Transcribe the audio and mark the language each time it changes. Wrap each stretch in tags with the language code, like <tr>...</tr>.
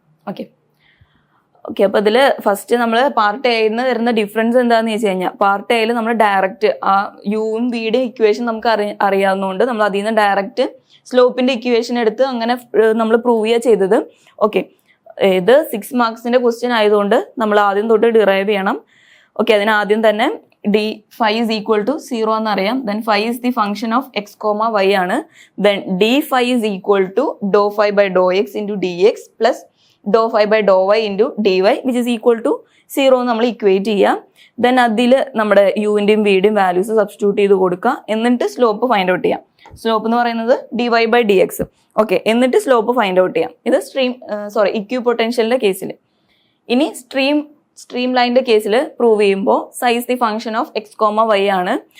<ml>Okay, അപ്പോൾ ഇതിൽ first നമ്മൾ പാർട്ട് എയിൽ നിന്ന് വരുന്ന ഡിഫറൻസ് എന്താണെന്ന് വെച്ച് കഴിഞ്ഞാൽ, പാർട്ട് എയിൽ നമ്മൾ ഡയറക്റ്റ് ആ യുവും വിയുടെ ഇക്വേഷൻ നമുക്ക് അറിയാവുന്നതുകൊണ്ട് നമ്മൾ അതിൽ നിന്ന് ഡയറക്റ്റ് സ്ലോപ്പിന്റെ ഇക്വേഷൻ എടുത്ത് അങ്ങനെ നമ്മൾ പ്രൂവ് ചെയ്യുക ചെയ്തത്. ഓക്കെ, ഇത് 6 മാർക്സിന്റെ ക്വസ്റ്റ്യൻ ആയതുകൊണ്ട് നമ്മൾ ആദ്യം തൊട്ട് ഡിറൈവ് ചെയ്യണം. ഓക്കെ, അതിന് ആദ്യം തന്നെ</ml> <en>d phi is equal to 0</en> <ml>എന്നറിയാം.</ml> <en>then phi is the function of x, y ആണ്. then d phi is equal to dou phi by dou x into dx plus dou phi by dou y into dy which is equal to 0</en> <ml>നമ്മൾ equate ചെയ്യാം. then അതിൽ നമ്മുടെ യുവിൻ്റെയും വിയുടെയും values substitute ചെയ്ത് കൊടുക്കുക. എന്നിട്ട് slope find out ചെയ്യാം. Slope എന്ന് പറയുന്നത് dy by dx. ഓക്കെ, എന്നിട്ട് സ്ലോപ്പ് ഫൈൻഡ് ഔട്ട് ചെയ്യാം. ഇത് ഇക്യു പൊട്ടൻഷ്യലിന്റെ കേസിൽ. ഇനി സ്ട്രീം ലൈനിന്റെ കേസിൽ പ്രൂവ് ചെയ്യുമ്പോൾ</ml> <en>psi is the function of x, y</en> <ml>ആണ്.</ml>